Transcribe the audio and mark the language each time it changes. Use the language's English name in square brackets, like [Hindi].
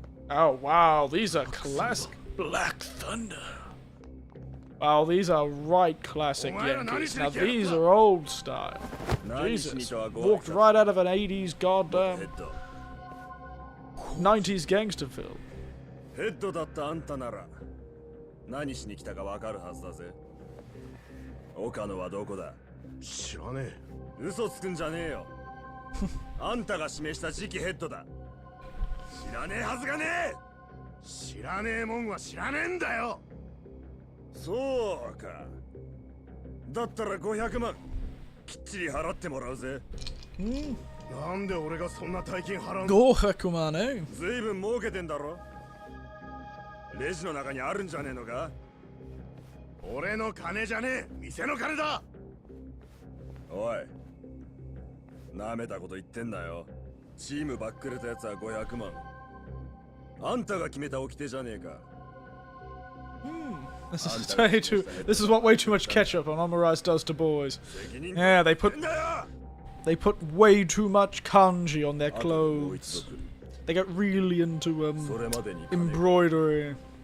[English] Oh wow, these are classic Black Thunder. Wow, these are right classic Yankees. Now these are old style. Jesus, walked right out of an 80s goddamn 90s gangster film. [Japanese] ヘッドだったあんたなら何しに来たかわかるはずだぜ。岡野はどこだ？知らねえ。嘘つくんじゃねえよ。あんたが指名した次期ヘッドだ。知らねえはずがねえ。知らねえもんは知らねえんだよ。そうか。だったら500万きっちり払ってもらうぜ。なんで俺がそんな大金払うの 500万ね。ずいぶん儲けてんだろ。レジの中にあるんじゃねえのか。俺の金じゃねえ、店の金だ。おい、なめたこと言ってんなよ。チームバックれたやつは500万。あんたが決めた掟じゃねえか。 [English] This is way too. This is what way too much ketchup on omurice does to boys. Yeah, they put way too much kanji on their clothes. They get really into embroidery.